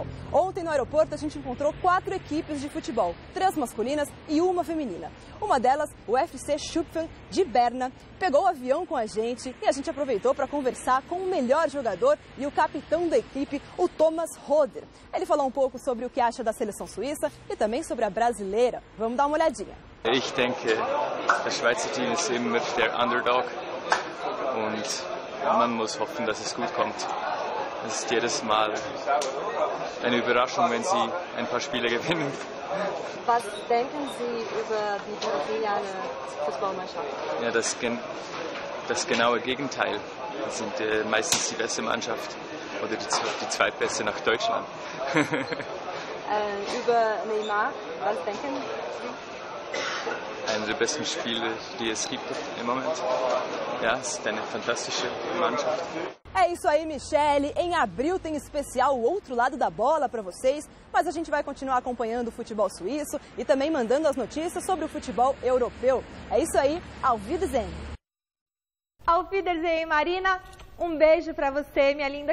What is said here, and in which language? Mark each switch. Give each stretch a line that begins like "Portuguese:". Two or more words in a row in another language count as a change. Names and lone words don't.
Portuguese: Ontem no aeroporto a gente encontrou 4 equipes de futebol, 3 masculinas e 1 feminina. Uma delas, o FC Schupfen de Berna, pegou o avião com a gente e a gente aproveitou para conversar com o melhor jogador e o capitão da equipe, o Thomas Roder. Ele falou um pouco sobre o que acha da seleção suíça e também sobre a brasileira. Vamos dar uma olhadinha.
German: Ich denke, das Schweizer Team ist immer der Underdog und man muss hoffen, dass es gut kommt. Es ist jedes Mal eine Überraschung, wenn sie ein paar Spiele gewinnen. Was denken Sie über die brasilianische Fußballmannschaft? Ja, das genaue Gegenteil. Das sind meistens die beste Mannschaft oder die zweitbeste nach Deutschland. Über Neymar, was denken Sie? Einer der besten Spieler, die es gibt im Moment. Ja, es ist eine fantastische Mannschaft.
Portuguese: É isso aí, Michele. Em abril tem especial O Outro Lado da Bola para vocês, mas a gente vai continuar acompanhando o futebol suíço e também mandando as notícias sobre o futebol europeu. É isso aí,
German: Auf Wiedersehen. Auf Wiedersehen, Marina.
Portuguese: Um beijo para você, minha linda.